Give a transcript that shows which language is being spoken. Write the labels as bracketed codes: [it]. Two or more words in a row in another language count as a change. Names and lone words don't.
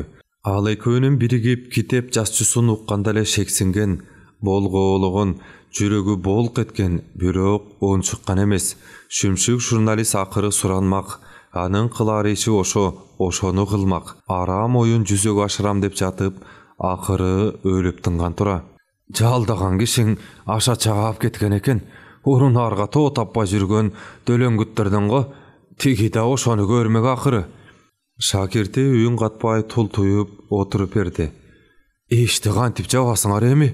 [ky] Ал экөөнүн биригип китеп жазчусун укканда эле шексинген, болгоологон, жүрөгү болк эткен, бирок ончуккан эмес. Шүмшүк журналист акыры суранмак. Анын кылар иши ошону кылмак. Арам оюн жүзөгө ашырам деп жатып, Акыры өлүп тынган тура. Жалдаган кишиң аша чагап кеткен экен. Урун арга тоо таппай жүргөн дөлөңгүттөрдөн го тиги да ошону көрмөк акыры. Шакирти үйүн катпай тул туюп отуруп берди. Ишти кантип жабасыңар эми?